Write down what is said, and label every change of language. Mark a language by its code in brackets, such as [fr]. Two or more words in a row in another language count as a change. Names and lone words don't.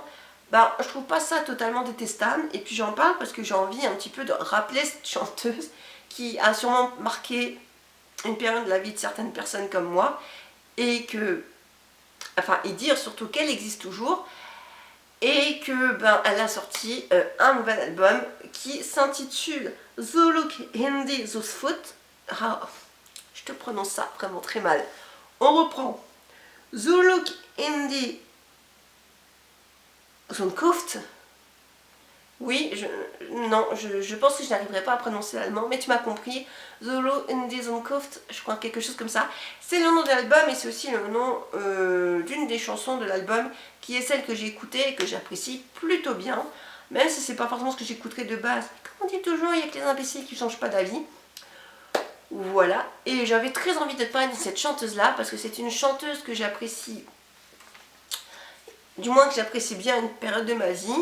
[fr] Bah, je trouve pas ça totalement détestable, et puis j'en parle parce que j'ai envie un petit peu de rappeler cette chanteuse qui a sûrement marqué une période de la vie de certaines personnes comme moi, et que, enfin, et dire surtout qu'elle existe toujours, et que ben elle a sorti un nouvel album qui s'intitule Zuluk Hindi Zusfoot. Ah, je te prononce ça vraiment très mal. On reprend. Zuluk Hindi Zunkuft. Oui, je pense que je n'arriverai pas à prononcer l'allemand, mais tu m'as compris. Zulu in die Zukunft, je crois quelque chose comme ça. C'est le nom de l'album, et c'est aussi le nom d'une des chansons de l'album, qui est celle que j'ai écoutée et que j'apprécie plutôt bien, même si c'est pas forcément ce que j'écouterais de base. Comme on dit toujours, il y a que les imbéciles qui ne changent pas d'avis. Voilà, et j'avais très envie de te parler de cette chanteuse-là, parce que c'est une chanteuse que j'apprécie, du moins que j'apprécie bien à une période de ma vie.